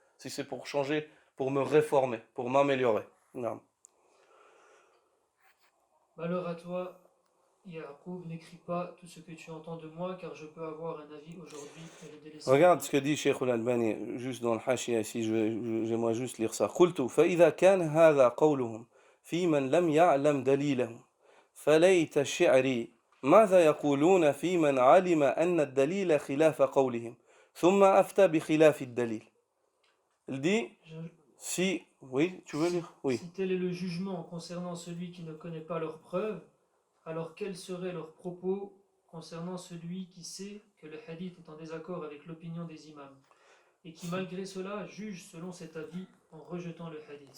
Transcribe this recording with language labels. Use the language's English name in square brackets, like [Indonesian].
[French] Si c'est pour changer, pour me réformer, pour m'améliorer. Non. Malheur à toi, Ya'qub, n'écris pas tout ce que tu entends de moi, car je peux avoir un avis aujourd'hui et le délaisser. Regarde ce que dit Cheikh al-Albani, juste dans le hashia ici, j'aimerais juste lire ça. [Arabic] قلت فإذا كان هذا قولهم في من لم يعلم دليله فليت شعري ماذا يقولون في من علم أن الدليل خلاف قولهم ثم أفتى بخلاف الدليل. [French] Il dit, oui, tu veux lire? Oui. Si tel est le jugement concernant celui qui ne connaît pas leurs preuves, alors quels seraient leurs propos concernant celui qui sait que le hadith est en désaccord avec l'opinion des imams et qui malgré cela juge selon cet avis en rejetant le hadith?